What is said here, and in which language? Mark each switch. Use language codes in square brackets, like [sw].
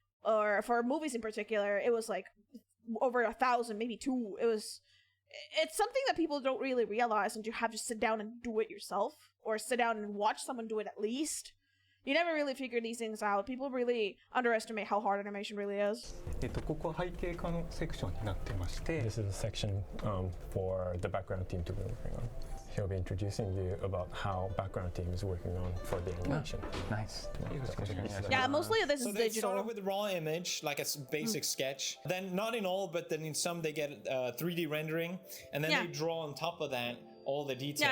[en] Or for movies in particular, it was like over 1,000, maybe 2. It's something that people don't really realize, and you have to sit down and do it yourself, or sit down and watch someone do it at least. You never really figure these things out. People really underestimate how hard animation really is. [ja] ここは背景化のセクションになってまして [en] This is a section for the background team to be working on. He'll be introducing you about how background team is working on for the animation. Nice. Yeah, mostly this is So they digital. started with raw image, like a basic sketch. Then, not in all, but then in some they get 3D rendering, and then they draw on top of that all the details.